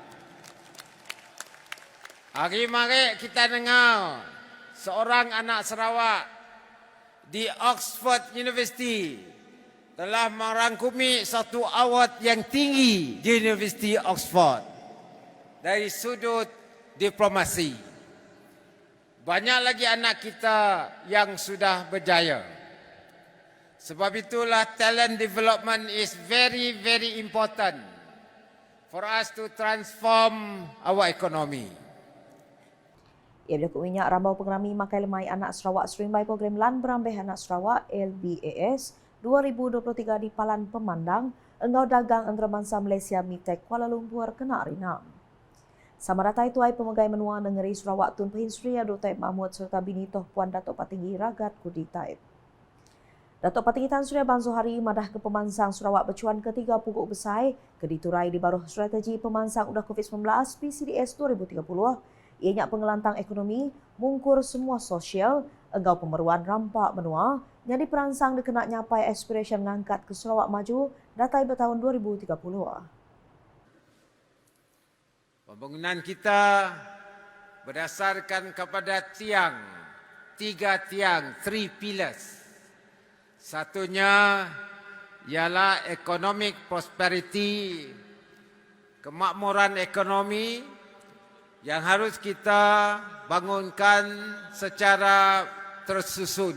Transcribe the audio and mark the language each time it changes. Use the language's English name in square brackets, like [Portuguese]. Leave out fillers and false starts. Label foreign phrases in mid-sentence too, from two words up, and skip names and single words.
[Malay] Hari-hari kita dengar seorang anak Sarawak di Oxford University telah merangkumi satu award yang tinggi di Universiti Oxford dari sudut diplomasi. Banyak lagi anak kita yang sudah berjaya. Sebab itulah [English] talent development is very, very important for us to transform our economy. [Iban] Ia berlaku minyak rambau pengerami makai lemai anak Sarawak Serimbai program Lan Berambeh Anak Sarawak LBAS 2023 di Palan Pemandang, Engau Dagang Antarabangsa Malaysia Mitek Kuala Lumpur kena rinam. Sama data itu ai pemegai menua negeri Sarawak Tun Pehin Sri Dr. Mahmud serta bini Toh Puan Datuk Patinggi Ragat Kudi Taib. Datuk Patinggi Tan Sri Abang Zohari madah ke pemansang Sarawak bercuan ketiga pokok besar ke diturai di baruh strategi pemansang udah COVID-19 PCDS 2030. Ianya pengelantang ekonomi, mungkur semua sosial, engau pemeruan rampak menua, jadi perangsang dikena nyapai aspiration ngangkat ke Sarawak maju datai bertahun 2030. [Malay] Pembangunan kita berdasarkan kepada tiga tiang, 3 pillars. Satunya ialah [English] economic prosperity, [Malay] kemakmuran ekonomi, yang harus kita bangunkan secara tersusun.